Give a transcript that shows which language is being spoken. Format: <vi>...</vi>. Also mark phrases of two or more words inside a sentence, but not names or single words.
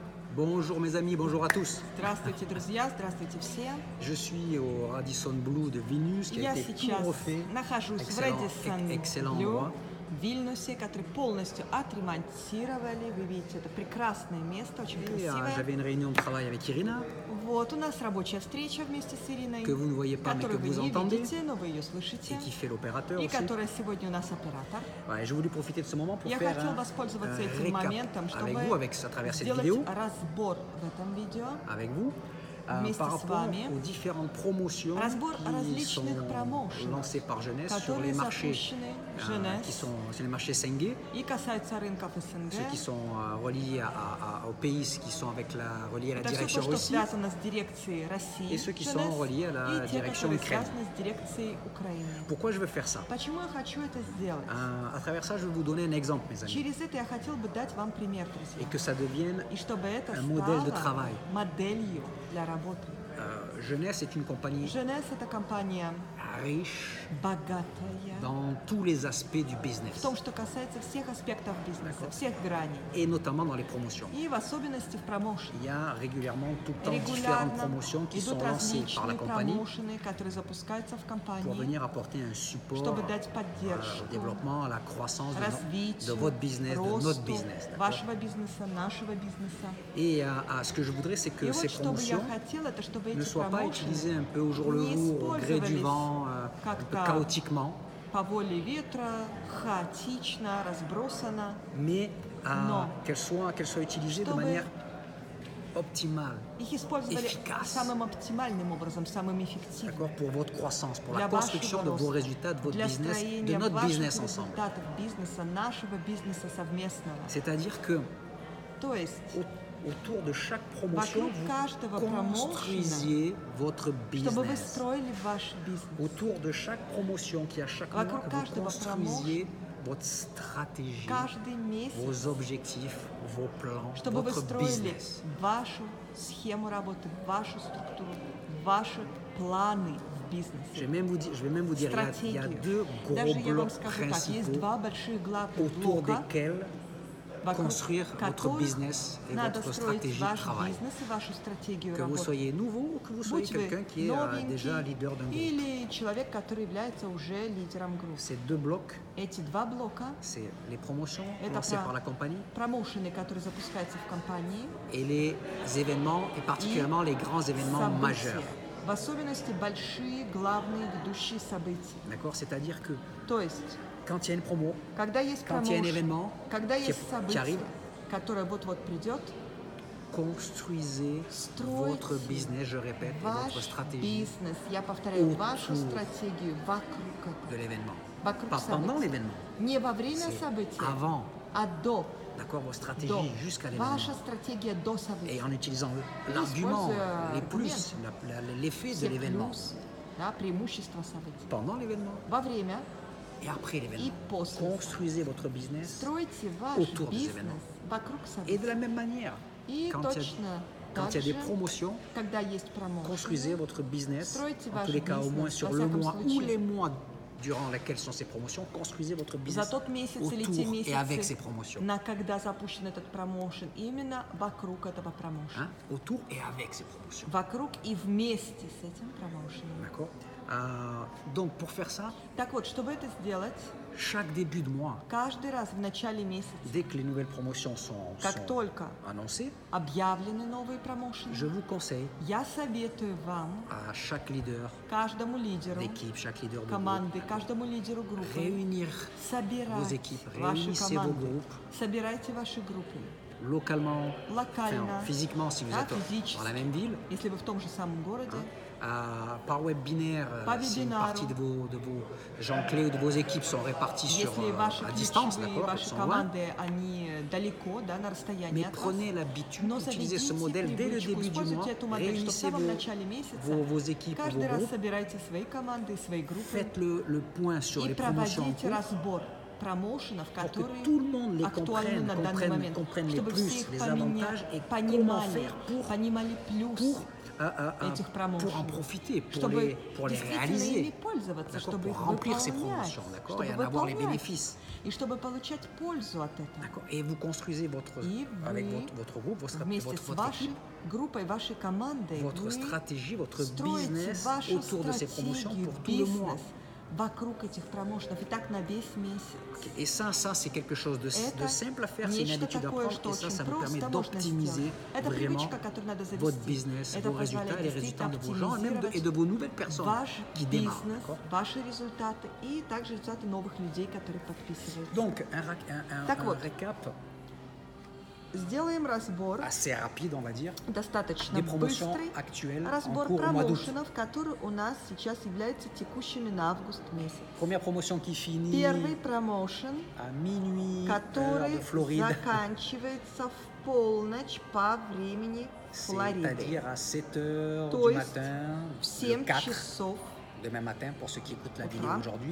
<fr>Bonjour mes amis, bonjour à tous.</fr> <ru>Здравствуйте, друзья, здравствуйте все.</ru> <fr>Je suis au Radisson Blu de Vilnius qui a</fr> <ru>Я</ru> <fr>été tout</fr> <ru>сейчас</ru> <fr>refait.</fr> <ru>нахожусь в</ru> <fr>Excellent,</fr> <ru>Редисон</ru> <fr>excellent</fr> <ru>Блю</ru> <fr>endroit.</fr> <ru>в Вильнюсе, который полностью отремонтировали. Вы видите, это прекрасное место, очень</ru> <fr>Et</fr> <ru>красивое.</ru> <fr>j'avais une réunion de travail avec Irina,</fr> <ru>Вот, у нас рабочая встреча вместе с Ириной,</ru> <fr>que vous ne voyez pas mais que</fr> <ru>которую вы</ru> <fr>vous</fr> <ru>не</ru> <fr>entendez,</fr> <ru>видите, но вы ее слышите,</ru> <fr>et qui fait l'opérateur</fr> <ru>и</ru> <fr>aussi.</fr> <ru>которая сегодня у нас оператор.</ru> <fr>Ouais, j'ai voulu profiter de ce moment pour</fr> <ru>Я</ru> <fr>faire</fr> <ru>хотел</ru> <fr>un</fr> <ru>воспользоваться этим</ru> <fr>récap</fr> <ru>моментом,</ru> <fr>avec</fr> <ru>чтобы</ru> <fr>vous, à travers cette</fr> <ru>сделать</ru> <fr>vidéo,</fr> <ru>разбор в этом видео.</ru> <fr>avec vous,</fr> <ru>Вместе</ru> <fr>par</fr> <ru>с</ru> <fr>rapport</fr> <ru>вами.</ru> <fr>aux différentes promotions</fr> <ru>Разбор</ru> <fr>qui sont</fr> <ru>различных промоушенов,</ru> <fr>lancées par Jeunesse sur</fr> <ru>которые</ru> <fr>les marchés</fr> <ru>запущены</ru> <fr>qui</fr> <ru>Jeunesse</ru> <fr>sont sur les marchés Sengue,</fr> <ru>и касаются рынков СНГ.</ru> <fr>ceux qui sont reliés au pays, qui sont reliés à la</fr> <ru>Это все</ru> <fr>direction</fr> <ru>то, что</ru> <fr>Russie,</fr> <ru>связано с дирекцией России,</ru> <fr>et ceux qui Jeunesse, sont reliés à la</fr> <ru>и те,</ru> <fr>direction</fr> <ru>которые</ru> <fr>Ukraine.</fr> <ru>связаны с дирекцией Украины.</ru> <fr>Pourquoi je veux faire ça?</fr> <ru>Почему я хочу это сделать?</ru> <fr>À travers ça, je vais vous donner un exemple, mes amis,</fr> <ru>Через это я хотел бы дать вам пример,</ru> <fr>et</fr> <ru>друзья.</ru> <fr>que ça devienne</fr> <ru>И чтобы это</ru> <fr>un modèle de</fr> <ru>стало</ru> <fr>travail.</fr> <ru>моделью для работы.</ru> <fr>Jeunesse est une compagnie</fr> <ru>Jeunesse – это компания</ru> <fr>riche</fr> <ru>богатая</ru> <fr>dans tous les aspects du</fr> <ru>в</ru> <fr>business,</fr> <ru>том, что касается всех аспектов бизнеса, всех граней.</ru> <fr>et notamment dans les promotions.</fr> <ru>И в особенности в промоушене.</ru> <fr>Il y a régulièrement tout le temps différentes</fr> <ru>Регулярно</ru> <fr>promotions qui sont</fr> <ru>идут</ru> <fr>lancées par la</fr> <ru>различные</ru> <fr>compagnie</fr> <ru>промоушены, которые запускаются в</ru> <fr>pour</fr> <ru>компании,</ru> <fr>venir apporter un support</fr> <ru>чтобы дать</ru> <fr>au</fr> <ru>поддержку,</ru> <fr>développement, à la croissance de</fr> <ru>развитию,</ru> <fr>votre business, de notre</fr> <ru>росту</ru> <fr>business. D'accord.</fr> <ru>вашего бизнеса, нашего бизнеса.</ru> <fr>Et ce que je voudrais, c'est que</fr> <ru>И</ru> <fr>ces</fr> <ru>вот что бы я</ru> <fr>promotions</fr> <ru>хотела, это чтобы</ru> <fr>ne</fr> <ru>эти</ru> <fr>soient pas</fr> <ru>промоушены</ru> <fr>utilisées un peu au jour le</fr> <ru>не</ru> <fr>jour, au gré du</fr> <ru>использовались</ru> <fr>vent, un peu</fr> <ru>как-то</ru> <fr>chaotiquement,</fr> <ru>по воле ветра, хаотично, разбросано,</ru> <fr>mais Non. qu'elles soient utilisées de</fr> <ru>Чтобы</ru> <fr>manière optimale,</fr> <ru>их использовали</ru> <fr>efficace,</fr> <ru>самым оптимальным образом, самым эффективным.</ru> <fr>d'accord, pour votre croissance, pour la</fr> <ru>Для</ru> <fr>construction</fr> <ru>вашего</ru> <fr>de vos</fr> <ru>роста,</ru> <fr>résultats, de votre</fr> <ru>для</ru> <fr>business, de</fr> <ru>строения</ru> <fr>notre</fr> <ru>ваших</ru> <fr>business ensemble.</fr> <ru>результатов бизнеса, нашего бизнеса совместного.</ru> <fr>C'est-à-dire que</fr> <ru>То есть,</ru> <fr>autour de chaque promotion,</fr> <ru>вокруг каждого</ru> <fr>vous</fr> <ru>промоушена,</ru> <fr>construisiez votre</fr> <ru>чтобы вы</ru> <fr>business.</fr> <ru>строили ваш бизнес.</ru> <fr>Autour de chaque promotion qui à chaque mois,</fr> <ru>Вокруг</ru> <fr>que vous</fr> <ru>каждого</ru> <fr>construisiez votre stratégie,</fr> <ru>Каждый месяц,</ru> <fr>vos objectifs, vos plans,</fr> <ru>чтобы вы</ru> <fr>votre</fr> <ru>строили</ru> <fr>business.</fr> <ru>вашу схему работы, вашу структуру, ваши планы в бизнесе.</ru> <fr>Je vais même vous dire, il y a</fr> <ru>Стратегию.</ru> <fr>deux</fr> <ru>Даже</ru> <fr>gros</fr> <ru>я вам</ru> <fr>blocs</fr> <ru>скажу так, есть</ru> <fr>principaux</fr> <ru>два больших главных</ru> <fr>autour</fr> <ru>блока,</ru> <fr>desquels</fr> <ru>вокруг</ru> <fr>construire votre</fr> <ru>которых</ru> <fr>business et</fr> <ru>надо</ru> <fr>votre</fr> <ru>строить</ru> <fr>stratégie de</fr> <ru>ваш</ru> <fr>travail.</fr> <ru>бизнес и вашу стратегию</ru> <fr>Que vous</fr> <ru>работы.</ru> <fr>soyez nouveau ou que vous soyez</fr> <ru>Будь вы</ru> <fr>quelqu'un qui est déjà leader d'un</fr> <ru>новенький</ru> <fr>groupe.</fr> <ru>или человек, который является уже лидером группы.</ru> <fr>Ces deux blocs,</fr> <ru>Эти два блока</ru> <fr>c'est les promotions</fr> <ru>Это</ru> <fr>lancées</fr> <ru>про-</ru> <fr>par la compagnie</fr> <ru>промоушены, которые запускаются в компании,</ru> <fr>et les événements, et particulièrement les grands événements</fr> <ru>события,</ru> <fr>majeurs.</fr> <ru>в особенности большие, главные, ведущие события.</ru> <fr>D'accord? C'est-à-dire que</fr> <ru>То есть,</ru> <fr>quand il y a une promo,</fr> <ru>когда есть</ru> <fr>quand il y a un</fr> <ru>промоушен,</ru> <fr>événement</fr> <ru>когда</ru> <fr>qui</fr> <ru>есть событие,</ru> <fr>arrive,</fr> <ru>которое вот-вот придет,</ru> <fr>construisez</fr> <ru>Стройте</ru> <fr>votre business, je répète, et votre</fr> <ru>ваш</ru> <fr>stratégie</fr> <ru>бизнес, я повторяю, вашу</ru> <fr>autour</fr> <ru>стратегию вокруг</ru> <fr>de</fr> <ru>этого.</ru> <fr>l'événement.</fr> <ru>Вокруг</ru> <fr>Pas pendant</fr> <ru>события.</ru> <fr>l'événement,</fr> <ru>Не во время</ru> <fr>c'est</fr> <ru>события,</ru> <fr>avant.</fr> <ru>а до.</ru> <fr>D'accord? Vos</fr> <ru>До.</ru> <fr>stratégies jusqu'à l'événement.</fr> <ru>Ваша стратегия до</ru> <fr>Et</fr> <ru>события.</ru> <fr>en utilisant l'argument,</fr> <ru>используя</ru> <fr>les plus, l'effet de</fr> <ru>Все</ru> <fr>l'événement</fr> <ru>плюсы, да, преимущества событий.</ru> <fr>pendant l'événement</fr> <ru>Во время</ru> <fr>et après l'événement.</fr> <ru>и после.</ru> <fr>Construisez votre business</fr> <ru>Стройте ваш</ru> <fr>autour des</fr> <ru>бизнес</ru> <fr>événements.</fr> <ru>вокруг</ru> <fr>et de</fr> <ru>событий.</ru> <fr>la même manière.</fr> <ru>И</ru> <fr>Quand il y a,</fr> <ru>точно</ru> <fr>quand il y a</fr> <ru>так</ru> <fr>des</fr> <ru>же,</ru> <fr>promotions,</fr> <ru>когда есть промоушен,</ru> <fr>construisez votre business,</fr> <ru>Стройте</ru> <fr>en</fr> <ru>ваш</ru> <fr>tous les cas au moins</fr> <ru>бизнес,</ru> <fr>sur</fr> <ru>во</ru> <fr>le</fr> <ru>всяком</ru> <fr>mois ou</fr> <ru>случае.</ru> <fr>les mois durant lesquels sont ces promotions, construisez votre</fr> <ru>за</ru> <fr>business</fr> <ru>тот месяц или те</ru> <fr>autour et avec ces</fr> <ru>месяцы,</ru> <fr>promotions.</fr> <ru>на когда запущен этот промоушен, именно вокруг этого промоушена.</ru> <fr>Hein? Autour et avec ces promotions.</fr> <ru>Вокруг и вместе с этим промоушеном.</ru> <fr>D'accord? Donc pour faire ça,</fr> <ru>Так вот, чтобы это сделать,</ru> <fr>chaque début de mois,</fr> <ru>каждый раз в начале месяца,</ru> <fr>dès que les nouvelles promotions sont</fr> <ru>как только</ru> <fr>annoncées,</fr> <ru>объявлены новые промоушены,</ru> <fr>je vous conseille</fr> <ru>я советую вам,</ru> <fr>à chaque leader</fr> <ru>каждому лидеру</ru> <fr>d'équipe, chaque leader de groupe,</fr> <ru>команды, каждому лидеру группы,</ru> <fr>réunir vos</fr> <ru>собирать</ru> <fr>équipes,</fr> <ru>ваши</ru> <fr>réunissez vos</fr> <ru>команды,</ru> <fr>groupes</fr> <ru>собирайте ваши группы,</ru> <fr>localement,</fr> <ru>локально,</ru> <fr>physiquement si vous</fr> <ru>да,</ru> <fr>êtes</fr> <ru>физически,</ru> <fr>dans la même ville,</fr> <ru>если вы в том же самом городе,</ru> <fr>par web binaire,</fr> <ru>По</ru> <fr>si une</fr> <ru>вебинару.</ru> <fr>partie de vos gens clés ou de vos équipes sont répartis</fr> <ru>если ваши</ru> <fr>à distance,</fr> <ru>ключевые,</ru> <fr>d'accord,</fr> <ru>ваши</ru> <fr>sont loin,</fr> <ru>команды, они далеко, да, на расстоянии</ru> <fr>mais</fr> <ru>от вас,</ru> <fr>prenez l'habitude</fr> <ru>но</ru> <fr>d'utiliser ce</fr> <ru>заведите</ru> <fr>modèle dès le</fr> <ru>привычку,</ru> <fr>début du mois,</fr> <ru>используйте эту модель, что в</ru> <fr>réunissez</fr> <ru>самом начале месяца</ru> <fr>vos équipes,</fr> <ru>каждый</ru> <fr>vos</fr> <ru>раз</ru> <fr>groupes,</fr> <ru>собирайте свои команды, свои группы</ru> <fr>faites le point sur</fr> <ru>и</ru> <fr>les promotions en</fr> <ru>проводите</ru> <fr>cours,</fr> <ru>разбор промоушенов,</ru> <fr>pour que</fr> <ru>которые</ru> <fr>tout le monde les</fr> <ru>актуальны на данный момент,</ru> <fr>comprennent les</fr> <ru>чтобы все</ru> <fr>plus,</fr> <ru>их</ru> <fr>les avantages et comment</fr> <ru>понимали,</ru> <fr>faire pour</fr> <ru>понимали плюсы,</ru> <fr>pour</fr> <ru>этих</ru> <fr>pour en</fr> <ru>промоушенов,</ru> <fr>profiter,</fr> <ru>чтобы</ru> <fr>pour les</fr> <ru>действительно</ru> <fr>réaliser,</fr> <ru>ими пользоваться,</ru> <fr>d'accord,</fr> <ru>чтобы</ru> <fr>pour</fr> <ru>их</ru> <fr>remplir ces</fr> <ru>выполнять,</ru> <fr>promotions, d'accord,</fr> <ru>чтобы</ru> <fr>et en avoir les</fr> <ru>выполнять,</ru> <fr>bénéfices.</fr> <ru>и чтобы получать пользу от этого.</ru> <fr>D'accord. Et vous construisez</fr> <ru>И</ru> <fr>avec</fr> <ru>вы</ru> <fr>votre groupe,</fr> <ru>вместе с</ru> <fr>votre</fr> <ru>вашей</ru> <fr>équipe,</fr> <ru>группой, вашей командой,</ru> <fr>votre</fr> <ru>вы</ru> <fr>stratégie, votre</fr> <ru>строите</ru> <fr>business</fr> <ru>вашу</ru> <fr>autour de ces promotions</fr> <ru>стратегию,</ru> <fr>pour tout le mois.</fr> <ru>бизнес вокруг этих промоушенов, и так на весь месяц.</ru> <fr>Et ça c'est quelque chose de</fr> <ru>Это</ru> <fr>simple à faire, c'est une</fr> <ru>нечто</ru> <fr>habitude à</fr> <ru>такое,</ru> <fr>prendre,</fr> <ru>что</ru> <fr>et ça</fr> <ru>очень</ru> <fr>vous permet</fr> <ru>просто можно</ru> <fr>d'optimiser</fr> <ru>сделать. Это</ru> <fr>vraiment</fr> <ru>привычка, которую надо</ru> <fr>votre</fr> <ru>завести.</ru> <fr>business,</fr> <ru>Это</ru> <fr>vos résultats et</fr> <ru>позволяет</ru> <fr>les résultats</fr> <ru>действительно</ru> <fr>de vos gens, et même</fr> <ru>оптимизировать</ru> <fr>et de vos nouvelles personnes</fr> <ru>ваш</ru> <fr>qui démarrent.</fr> <ru>бизнес,</ru> <fr>D'accord.</fr> <ru>ваши результаты и также результаты новых людей, которые подписываются.</ru> <fr>Donc</fr> <ru>Так</ru> <fr>un</fr> <ru>вот,</ru> <fr>récap</fr> <ru>сделаем разбор,</ru> <fr>assez rapide, on va dire,</fr> <ru>достаточно</ru> <fr>des promotions</fr> <ru>быстрый</ru> <fr>actuelles en</fr> <ru>разбор</ru> <fr>cours au mois d'août.</fr> <ru>промоушенов, которые у нас сейчас являются текущими на август месяц.</ru> <fr>Première promotion qui finit</fr> <ru>Первый промоушен,</ru> <fr>à minuit, heure</fr> <ru>который</ru> <fr>de Floride,</fr> <ru>заканчивается в полночь по времени Флориды.</ru> <fr>c'est-à-dire à 7 heures</fr> <ru>То</ru> <fr>du</fr> <ru>есть</ru> <fr>matin,</fr> <ru>в</ru> <fr>le</fr> <ru>7</ru> <fr>4,</fr> <ru>часов</ru> <fr>demain matin, pour ceux qui écoutent la vidéo</fr> <ru>утра,</ru> <fr>aujourd'hui,</fr>